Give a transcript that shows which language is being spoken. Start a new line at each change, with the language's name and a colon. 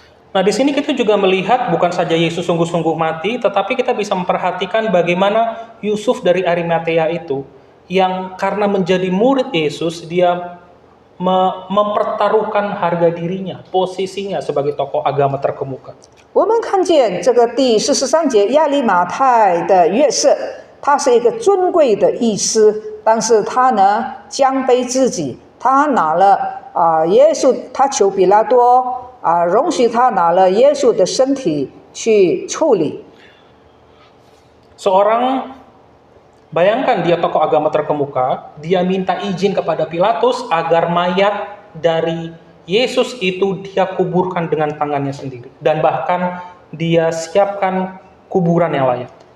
Indonesian: Nah, di sini kita juga melihat bukan saja Yesus sungguh-sungguh mati, tetapi kita bisa memperhatikan bagaimana Yusuf dari Arimatea itu yang karena menjadi murid Yesus, dia mempertaruhkan harga dirinya, posisinya sebagai tokoh agama terkemuka.
Chinese: 我们看见这个第43节，亚利马太的约瑟，他是一个尊贵的医师，但是他呢降卑自己，他拿了耶稣，他求比拉多。容许他拿了耶稣的身体去处理。
Indonesian: Seorang, bayangkan dia tokoh agama terkemuka, dia minta izin kepada Pilatus agar mayat dari Yesus itu dia kuburkan dengan tangannya sendiri. Dan bahkan dia siapkan kuburan yang layak.